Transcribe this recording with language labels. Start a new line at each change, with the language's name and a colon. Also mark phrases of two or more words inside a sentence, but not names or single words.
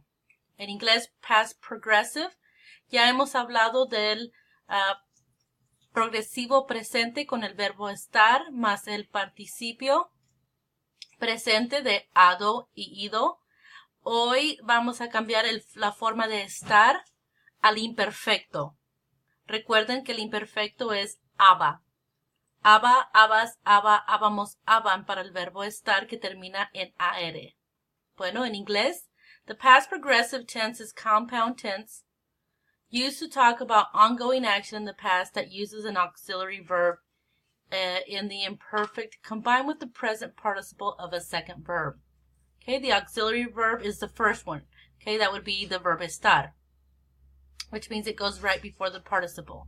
Spanish: En inglés,
English: past progressive.
Spanish: Ya hemos hablado del progresivo presente con el verbo estar más el participio presente de hado y ido. Hoy vamos a cambiar la forma de estar al imperfecto. Recuerden que el imperfecto es aba. Aba, abas, aba, abamos, aban para el verbo estar que termina en AR. Bueno, en inglés,
English: the past progressive tense is compound tense, used to talk about ongoing action in the past that uses an auxiliary verb in the imperfect combined with the present participle of a second verb. Okay, the auxiliary verb is the first one. Okay, that would be the verb estar, which means it goes right before the participle.